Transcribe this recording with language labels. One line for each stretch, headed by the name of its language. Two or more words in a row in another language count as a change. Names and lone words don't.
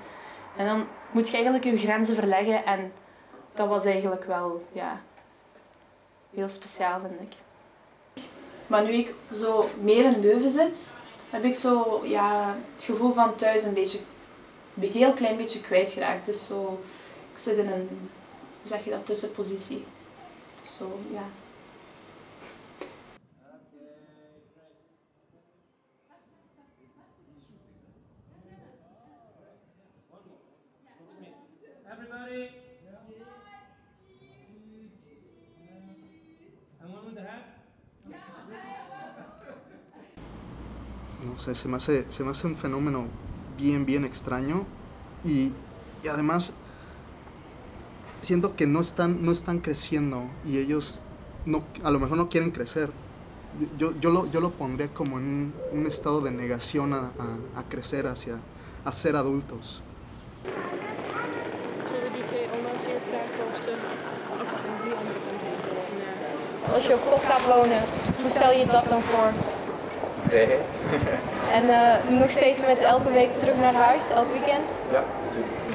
Dutch: En dan moet je eigenlijk je grenzen verleggen en dat was eigenlijk wel, ja, heel speciaal, vind ik. Maar nu ik zo meer in Leuven zit, heb ik zo, ja, het gevoel van thuis een heel klein beetje kwijtgeraakt. Dus zo, ik zit in een, hoe zeg je dat, tussenpositie. Zo, ja.
English: Everybody. And one with the hat.
Spanish: No sé, se me hace un fenómeno bien extraño y además siento que no están creciendo y ellos a lo mejor no quieren crecer. Yo lo pondría como en un estado de negación a crecer, a ser adultos.
Dutch: Zullen die twee oma's hier vragen of ze die andere kant heen willen? Als je op kot gaat wonen, hoe stel je dat dan voor? vrijheid. En nog steeds met elke week terug naar huis, elk weekend? Ja, natuurlijk.